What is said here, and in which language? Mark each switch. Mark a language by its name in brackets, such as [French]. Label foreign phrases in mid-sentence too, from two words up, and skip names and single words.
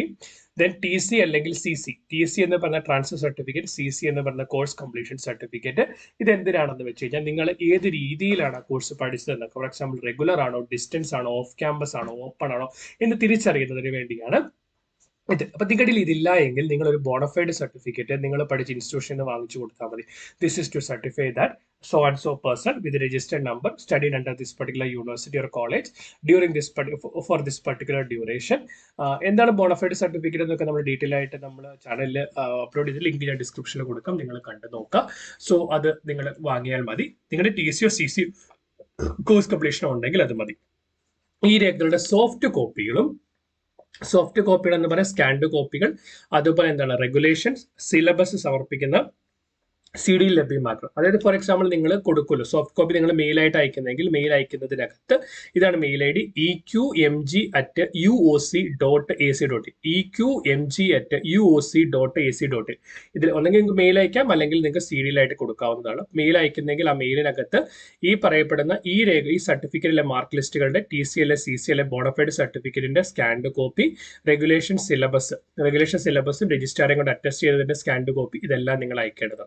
[Malayalam] ദെൻ TC അല്ലെങ്കിൽ CC, TC എന്ന് പറഞ്ഞ [English] transfer certificate, [Malayalam] CC എന്ന് പറഞ്ഞ [English] course completion certificate. [Malayalam] ഇത് എന്തിനാണെന്ന് വെച്ച് കഴിഞ്ഞാൽ നിങ്ങൾ ഏത് രീതിയിലാണ് കോഴ്സ് പഠിച്ചതെന്ന്, [English] for example [Malayalam] റെഗുലർ ആണോ, ഡിസ്റ്റൻസ് ആണോ, [English] off campus [Malayalam] ആണോ, ഓപ്പൺ ആണോ എന്ന് തിരിച്ചറിയുന്നതിന് വേണ്ടിയാണ് ഇത്. അപ്പൊ നിങ്ങളുടെ ഇതില്ല എങ്കിൽ നിങ്ങൾ ഒരു [English] bonafide certificate [Malayalam] നിങ്ങൾ പഠിച്ച ഇൻസ്റ്റിറ്റ്യൂഷനിൽ നിന്ന് വാങ്ങിച്ചു കൊടുത്താൽ മതി. [English] this is to certify that so and so person with a registered number studied under this particular university or college during this for this particular duration. [Malayalam] എന്താണ് [English] bonafide certificate [Malayalam] എന്നൊക്കെ നമ്മൾ ഡീറ്റെയിൽ ആയിട്ട് നമ്മൾ ചാനലിൽ അപ്ലോഡ് ചെയ്ത് ലിങ്ക് ഞാൻ ഡിസ്ക്രിപ്ഷനിൽ കൊടുക്കാം, നിങ്ങൾ കണ്ടു നോക്കാം. സോ അത് നിങ്ങൾ വാങ്ങിയാൽ മതി. നിങ്ങളുടെ [English] TC or CC course completion [Malayalam] ഉണ്ടെങ്കിൽ അത് മതി. ഈ രേഖകളുടെ [English] soft copies [Malayalam] എന്ന് പറയുന്ന [English] scanned copies, [Malayalam] അതുപോലെ എന്താണ് റെഗുലേഷൻസ്, സിലബസ് സമർപ്പിക്കുന്ന CD ലഭ്യമാക്കണം. അതായത് [English] for example [Malayalam] നിങ്ങൾ കൊടുക്കുമല്ലോ [English] soft copy, [Malayalam] നിങ്ങൾ മെയിലായിട്ട് അയക്കുന്നെങ്കിൽ മെയിൽ അയക്കുന്നതിനകത്ത് ഇതാണ് [English] mail ID [Malayalam] eqmg@uoc.ac.in eqmg@uoc.ac.in. ഇതിൽ ഒന്നെങ്കിൽ നിങ്ങൾക്ക് മെയിൽ അയക്കാം, അല്ലെങ്കിൽ നിങ്ങൾക്ക് CD കൊടുക്കാവുന്നതാണ്. മെയിൽ അയക്കുന്നെങ്കിൽ ആ മെയിലിനകത്ത് ഈ പറയപ്പെടുന്ന ഈ സർട്ടിഫിക്കറ്റിലെ [English] mark lists [Malayalam] TCL CCL [English] bonafide certificate scanned copy, regulation syllabus [Malayalam] രജിസ്ട്രാറും കൊണ്ട് അറ്റസ്റ്റ് ചെയ്തതിന്റെ [English] scanned copy, [Malayalam] ഇതെല്ലാം നിങ്ങൾ അയക്കേണ്ടതാണ്.